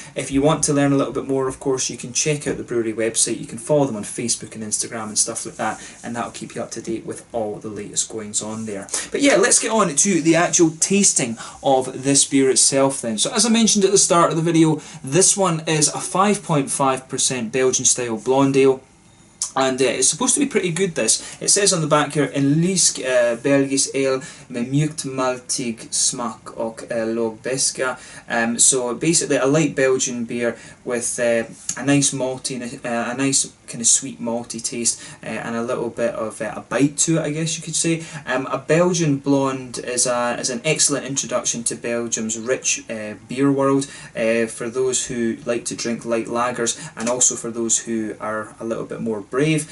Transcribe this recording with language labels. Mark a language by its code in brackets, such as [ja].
[en] If you want to learn a little bit more, of course, you can check out the brewery website. You can follow them on Facebook and Instagram and stuff like that, and that'll keep you up to date with all the latest goings on there. But yeah, let's get on to the actual tasting of this beer itself then. So as I mentioned at the start of the video, this one is a 5.5% Belgian style blonde ale. And it's supposed to be pretty good, this. It says on the back here, [sv] en lysk belgisk ale med mjukt maltig smak och låg beska. [en] So basically a light Belgian beer with a nice malty, a nice kind of sweet malty taste, and a little bit of a bite to it, I guess you could say. A Belgian blonde is an excellent introduction to Belgium's rich beer world, for those who like to drink light lagers, and also for those who are a little bit more brave.